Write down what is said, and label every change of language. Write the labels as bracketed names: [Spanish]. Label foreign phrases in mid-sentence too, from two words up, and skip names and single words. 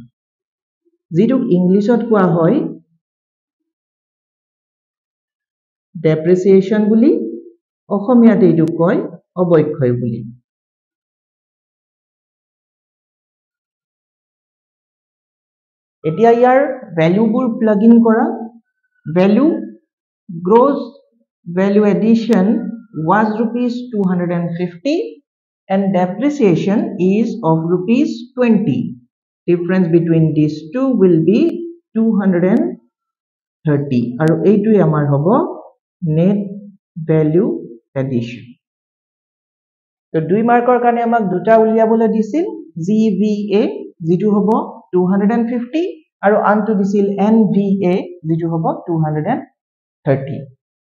[Assamese] যেটো ইংলিশত কোৱা হয় ডেপ্ৰিচিয়েশ্যন বুলি অসমীয়াতে এইটো কয় অবক্ষয় বুলি এতিয়া ইয়াৰ ভ্যালুবোৰ [English] plug in [Assamese] কৰা ভ্যালু [English] gross value addition was rupees 250 and depreciation is of rupees 20. Difference between these two will be 230 [Assamese] আৰু এইটোই আমাৰ হ'ব [English] net value addition [Assamese] তো 2 মাৰ্কৰ কাৰণে আমাক দুটা উলিয়াবলৈ দিছিল GVA যেটো হ'ব 250 আৰু আনটো দিছিল NVA যেটো হ'ব 230